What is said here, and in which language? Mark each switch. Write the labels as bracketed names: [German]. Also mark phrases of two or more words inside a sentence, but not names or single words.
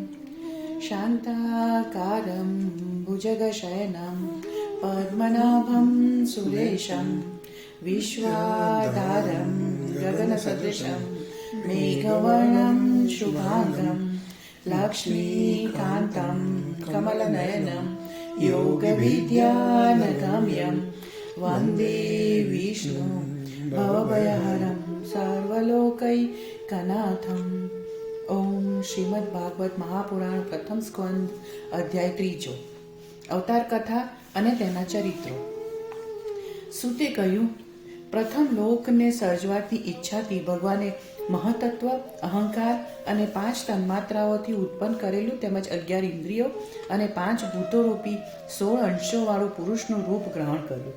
[Sanskrit] शान्ताकारं भुजगशयनं पद्मनाभं सुरेशं विश्वाधारं गगनसदृशं मेघवर्णं शुभांगं लक्ष्मीकान्तं कमलनयनं योगविद्यानगम्यं वन्दे विष्णु भवभयहरं सर्वलोकैकनाथम्। [Gujarati] ઓમ શ્રીમદ ભાગવત મહાપુરાણ પ્રથમ સ્કંદ અધ્યાય 3 અવતાર કથા અને તેના ચરિત્રો. સૂતે કહ્યું, પ્રથમ લોકને સર્જવાથી ઈચ્છાથી ભગવાને મહતત્વ, અહંકાર અને 5 તન્માત્રાઓથી ઉત્પન્ન કરેલું તેમજ 11 ઇન્દ્રિયો અને 5 ભૂતોરૂપી 16 અંશોવાળું પુરુષનું રૂપ ગ્રહણ કર્યું.